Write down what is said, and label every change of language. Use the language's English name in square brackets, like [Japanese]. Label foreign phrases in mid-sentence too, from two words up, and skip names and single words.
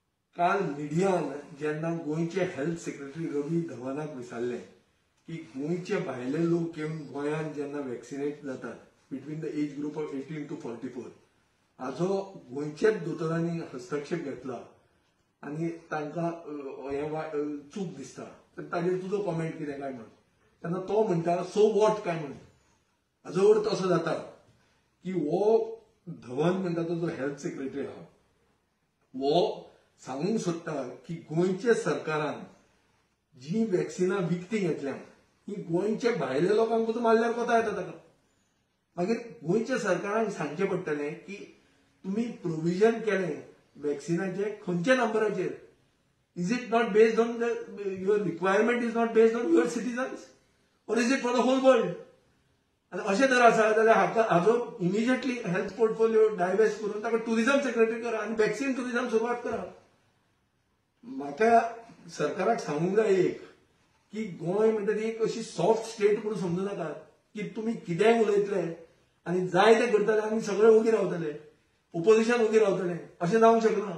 [Konkani] काल मिडियान जेन्ना गोंयचे [English] health secretary [Konkani] रवी धवनाक विचारले की गोंयचे भायले लोक येवन गोंयांत जेन्ना वॅक्सिनेट जातात [English] between the age group of 18 to 44 [Konkani] हाजो गोंयच्याच दोतोरांनी हस्तक्षेप घेतला आनी तांकां चूक दिसता तर ताजेर तुजो कॉमेंट कितें काय म्हण तेन्ना तो म्हणटा [English] so what [Konkani] काय म्हण हाजो अर्थ असो जाता की हो धवन म्हणटा तो जो [English] health secretary [Konkani] आहा वो सांगूंक सोदता की गोंयच्या सरकारान जी वॅक्सिनां विकती घेतल्या ही गोंयच्या भायल्या लोकांक पसून मारल्यार कोता येता ताका मागीर गोंयच्या सरकारान सांगचें पडटलें की तुमी प्रोविजन केलें वॅक्सिनाचे खंयच्या नंबराचेर [English] is it not based on the your requirement is not based on your citizens or is it for the whole world [Konkani] आनी अशें जर आसा जाल्यार हाजो इमिजिएटली [English] health portfolio divest [Konkani] करून ताका [English] tourism secretary [Konkani] करा आनी [English] vaccine tourism [Konkani] सुरवात करा. म्हाका सरकाराक सांगूंक जाय एक की गोंय म्हणटा ती एक अशी [English] soft state [Konkani] म्हणून समजू नाकात की तुमी कितेंय उलयतले आनी जाय तें करतले आनी सगळे उगी रावतले ओपोजिशन उगी रावतले अशें जावंक शकना.